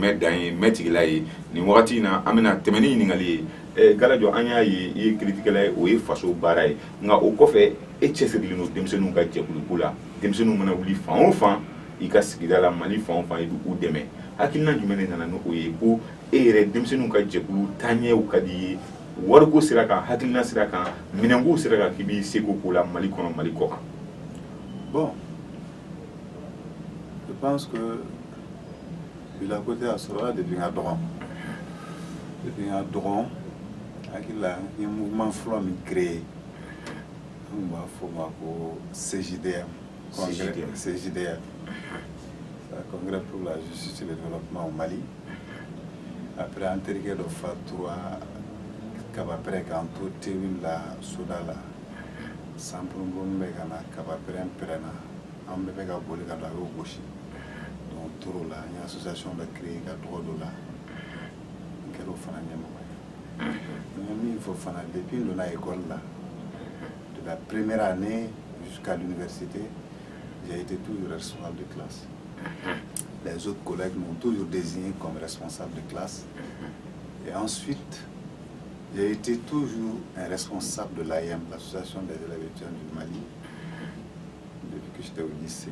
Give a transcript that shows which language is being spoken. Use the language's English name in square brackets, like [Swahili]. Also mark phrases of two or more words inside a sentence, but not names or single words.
[Bambara] mɛ dan ye mɛ tigila ye nin wagati in na an bɛna tɛmɛ ni ɲininkali ye Galadio an y'a ye i ye kiritigɛla ye o ye faso baara ye nka o kɔfɛ e cɛsirilen don denmisɛnninw ka jɛkuluko la denmisɛnninw mana wuli fan o fan i ka sigida la Mali fan o fan i bɛ u dɛmɛ hakilina jumɛn de nana n'o ye ko e yɛrɛ denmisɛnninw ka jɛkulu taaɲɛw ka di i ye wariko sira kan hakilina sira kan minɛnko sira kan k'i b'i seko k'o la Mali kɔnɔ Mali kɔ kan [French] bon je pense que [Bambara] bila côté a sɔrɔla depuis n ka dɔgɔn hakili la n ye mouvement fɔlɔ min créé an tun b'a fɔ o ma ko CJDM CJDM Congrès pour la justice et le développement au Mali après an terikɛ dɔ fatura kabapɛrɛ k'an to tewi la soda la sanpurubon bɛ ka na kabapɛrɛ pɛrɛnna an bɛɛ bɛ ka boli ka don a y'o gosi donc toro la n ye association dɔ créé ka tɔgɔ dɔ la n kɛra o fana ɲɛmɔgɔ ye n ye min fɔ fana depuis n donna école la de [French] la première année jusqu'à l'université j'ai été toujours responsable de classe les autres collègues m'ont toujours désigné comme responsable de classe et ensuite j'ai été toujours un responsable de l'AIM, l'association des élèves étudiants du Mali, depuis que j'étais au lycée.